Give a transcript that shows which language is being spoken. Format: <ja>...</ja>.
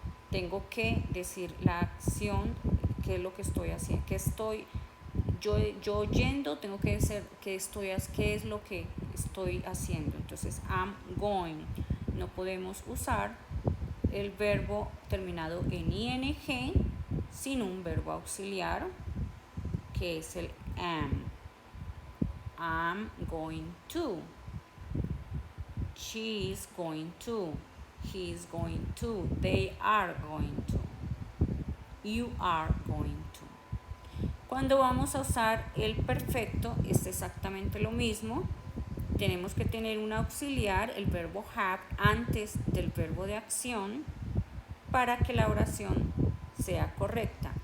<es>Tengo que decir la acción, qué es lo que estoy haciendo, yo yendo, tengo que decir qué es lo que estoy haciendo. Entonces</es> <en>I'm going.</en> <es>No podemos usar el verbo terminado en ing sin un verbo auxiliar, que es el am.</es> <en>I'm going to. She is going to. he is going to, they are going to, you are going to.</en> <es>Cuando vamos a usar el perfecto es exactamente lo mismo. Tenemos que tener un auxiliar, el verbo have, antes del verbo de acción para que la oración sea correcta.</es>